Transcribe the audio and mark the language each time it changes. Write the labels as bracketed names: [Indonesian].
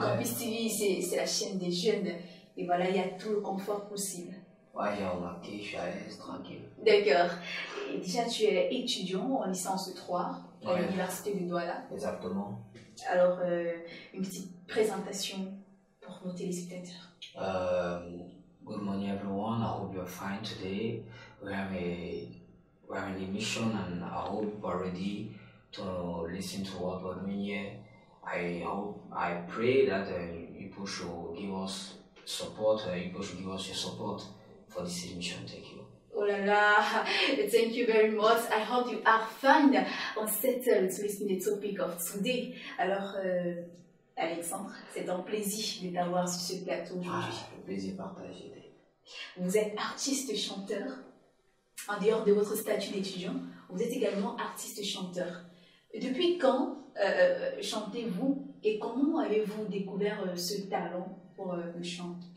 [French] Campus TV, c'est la chaîne des jeunes. Et voilà, il y a tout le confort possible. Ouais, j'ai remarqué, je suis à l'aise, tranquille. D'accord. Et déjà, tu es étudiant en licence 3 à Ouais. l'université de Douala. Exactement. Alors, une petite présentation pour nos téléspectateurs. [English] Good morning everyone, I hope you're fine today. We have an emission and I hope you're ready to listen to what we're doing here. I pray that you people should give us support, you people should give us your support for this emission. Thank you. Oh là là, thank you very much. I hope you are fine. On settle to listen to the topic of today. [French] Alors, Alexandre, c'est un plaisir de t'avoir sur ce plateau aujourd'hui. Le plaisir partagé. Vous êtes artiste chanteur. En dehors de votre statut d'étudiant, vous êtes également artiste chanteur. Depuis quand chantez-vous et comment avez-vous découvert ce talent pour le chant?